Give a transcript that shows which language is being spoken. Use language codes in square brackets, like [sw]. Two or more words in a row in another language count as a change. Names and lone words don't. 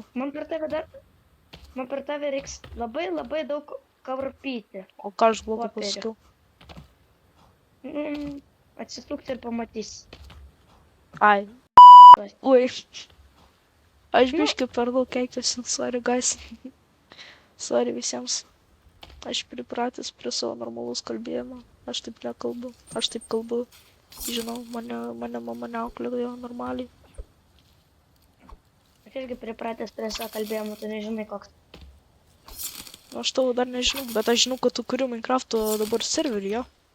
[lt] Man per tave reiks labai daug karpyti. O ką aš blogai pasakiau? Atsisukti ir pamatys. Ai. Ui. Aš biškai per daug keikiuosi, [en] sorry guys. [lt] Sorry visiems. Aš pripratęs prie savo normalaus kalbėjimo. Aš taip nekalbu. Aš taip kalbu. Žinau, mane mama neauklėjo normaliai. Aš irgi pripratęs prie savo kalbėjimo, tu nežinai koks. Aš tavo dar nežinau, bet aš žinau, kad tu kuri Minecraft'o dabar serverį, jo.